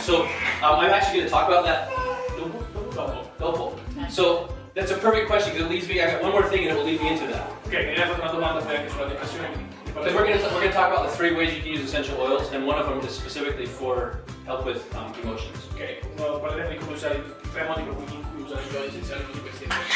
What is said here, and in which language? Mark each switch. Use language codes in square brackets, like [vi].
[en] So I'm actually going to talk about that. [it] Dopo. [en] So that's a perfect question because it leads me. I got one more thing and it will lead me into that. [it] Ok, mi hai fatto una domanda poi anche sulla depressione, quindi [en] Because we're going to talk about the 3 ways you can use essential oils, and one of them is specifically for help with emotions. [it] Ok, parleremo di come usare i 3 modi per cui usare gli oli essenziali tutti questi.